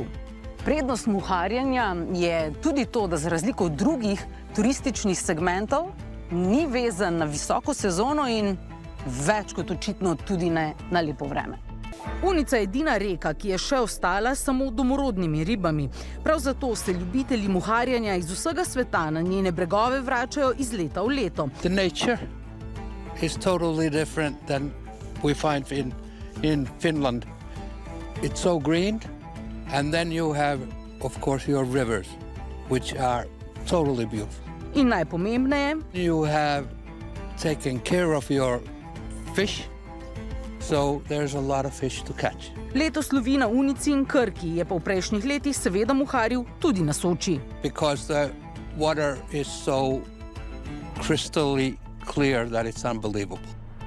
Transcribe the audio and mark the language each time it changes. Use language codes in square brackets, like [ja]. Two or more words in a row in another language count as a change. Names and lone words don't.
[sl] Prednost muharjenja je tudi to, da za razliko od drugih turističnih segmentov ni vezan na visoko sezono in več kot očitno tudi ne na lepo vreme. Unica je edina reka, ki je še ostala samo domorodnimi ribami. Prav zato se ljubitelji muharjenja iz vsega sveta na njene bregove vračajo iz leta v leto. [en] The nature is totally different than we find in Finland. It's so green, and then you have, of course, your rivers, which are totally beautiful. [sl] In najpomembneje, [en] you have taken care of your fish, so there's a lot of fish to catch. [sl] Letos lovi na Unici in Krki, je pa v prejšnjih letih seveda muharil tudi na Soči. [en] Because the water is so crystally clear that it's unbelievable.